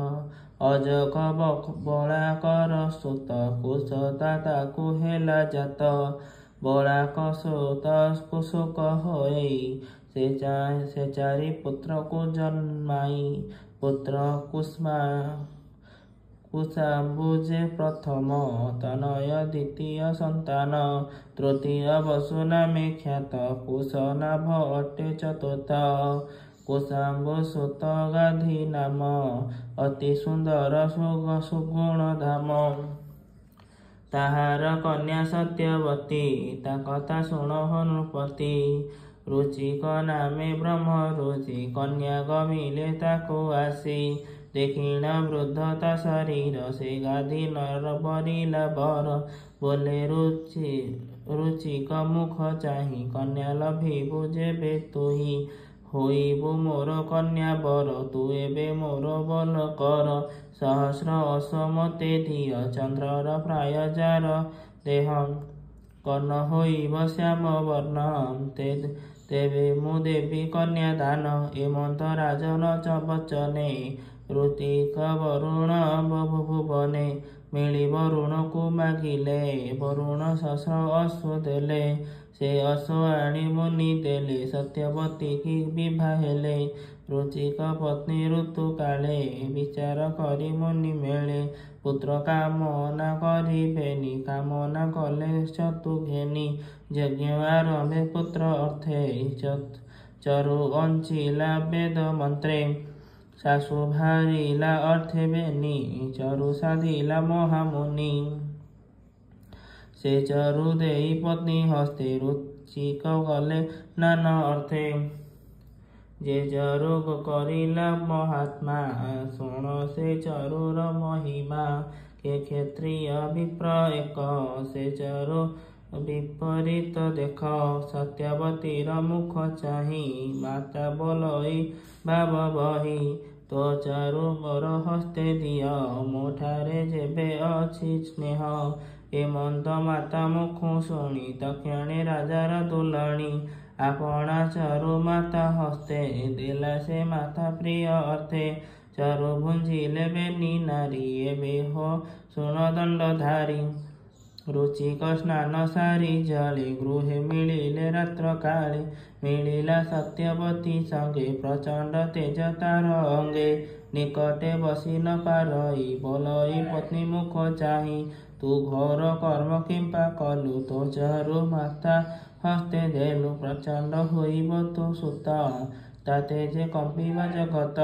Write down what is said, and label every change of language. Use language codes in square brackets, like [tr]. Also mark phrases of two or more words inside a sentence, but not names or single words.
[or] ଅଜକ ବଳାକର ସୁତ କୁଶତା ତାକୁ ହେଲା ଜାତ। ବଳାକ ସୁତ କୁଶୁକ ହୋଇ ସେ ଚାରି ପୁତ୍ର କୁ ଜନ୍ମାଇ। ପୁତ୍ର କୁଶାମ୍ବୁଜେ ପ୍ରଥମ ତନୟ ଦ୍ୱିତୀୟ ସନ୍ତାନ। ତୃତୀୟ ବସୁ ନାମେ ଖ୍ୟାତ କୁଶନାଭ ଅଟେ ଚତୁର୍ଥ। କୁଶାମ୍ବୁ ସୁତ ଗାଧି ନାମ ଅତି ସୁନ୍ଦର ସୁଗୁଣ ଧାମ। ତାହାର କନ୍ୟା ସତ୍ୟବତୀ ତା କଥା ଶୁଣ ନୃପତି। ଋଚିକ ନାମେ ବ୍ରହ୍ମ ରୁଚି କନ୍ୟା ଗମିଲେ ତାକୁ ଆସି। ଦେଖିଣ ବୃଦ୍ଧ ତା ଶରୀର ସେ ଗାଧି ନର ବରିଲା ବର। ବୋଲେ ଋଚିକ ମୁଖ ଚାହିଁ କନ୍ୟା ଲଭିବୁ ଯେବେ ତୁହି। ହୋଇବୁ ମୋର କନ୍ୟା ବର ତୁ ଏବେ ମୋର ବଳ କର। ସହସ୍ର ଅସମତେ ଦିଅ ଚନ୍ଦ୍ରର ପ୍ରାୟ ଯାର ଦେହ। କର୍ଣ୍ଣ ହୋଇବ ଶ୍ୟାମ ବର୍ଣ୍ଣ ତେବେ ମୁଁ ଦେବି କନ୍ୟା ଦାନ। ଏମନ୍ତ ରାଜନ ଚ ବଚନେ ଋତିକ ବରୁଣ ଭୁବନେ। ମିଳି ବରୁଣ କୁ ମାଗିଲେ ବରୁଣ ସହସ୍ର ଅଶ୍ୱ ଦେଲେ। ସେ ଅଶ୍ୱ ଆଣି ମୁନି ଦେଲେ ସତ୍ୟବତୀ କି ବିବାହ ହେଲେ। ଋଚିକ ପତ୍ନୀ ଋତୁ କାଳେ ବିଚାର କରି ମୁନି ମେଳେ। ପୁତ୍ର କାମନା କରିବେନି କାମନା କଲେ ଚତୁ ଘେନି। ଯଜ୍ଞ ଆରମ୍ଭେ ପୁତ୍ର ଅର୍ଥେ ଚରୁ ଅଞ୍ଚିଲା ବେଦ ମନ୍ତ୍ରେ। ଶାଶୁ ଭାରିଲା ଅର୍ଥେ ବେନି ଚରୁ ସାଧିଲା ମହାମୁନି। ସେ ଚରୁ ଦେଇ ପତ୍ନୀ ହସ୍ତେ ଋଚିକ ଗଲେ ନାନା ଅର୍ଥେ। ଯେ ଚରୁ କରିଲା ମହାତ୍ମା ଶୁଣ ସେ ଚରୁର ମହିମା। କେ କ୍ଷତ୍ରିୟ ବିପ୍ର ଏକ ସେ ଚରୁ ବିପରୀତ ଦେଖ। ସତ୍ୟବତୀର ମୁଖ ଚାହିଁ ମାତା ବୋଲଇ ଭାବ ବହି। ତୋ ଚାରୁ ମୋର ହସ୍ତେ ଦିଅ ମୋଠାରେ ଯେବେ ଅଛି ସ୍ନେହ। ଏମନ୍ତ ମାତା ମୁଖୁ ଶୁଣି ତକ୍ଷଣେ ରାଜାର ଦୁଲାଣୀ। ଆପଣା ଚାରୁ ମାତା ହସ୍ତେ ଦେଲା ସେ ମାତା ପ୍ରିୟ ଅର୍ଥେ। ଚାରୁ ଭୁଞ୍ଜିଲେ ବେନି ନାରୀ ଏବେ ହୋ ଶୁଣ ଦଣ୍ଡଧାରୀ। ଋଚିକ ସ୍ନାନ ସାରି ଜଳେ ଗୃହେ ମିଳିଲେ ରାତ୍ର କାଳେ। ମିଳିଲା ସତ୍ୟବତୀ ସଙ୍ଗେ ପ୍ରଚଣ୍ଡ ତେଜ ତାର ଅଙ୍ଗେ। ନିକଟେ ବସି ନ ପାରଇ ବୋଲଇ ପତ୍ନୀ ମୁଖ ଚାହିଁ। ତୁ ଘୋର କର୍ମ କିମ୍ପା କଲୁ ତୋ ଚାରୁ ମାତା ହସ୍ତେ ଦେଲୁ। ପ୍ରଚଣ୍ଡ ହୋଇବ ତୋ ସୁତ ତାତେ ଯେ କମ୍ପିବା ଜଗତ।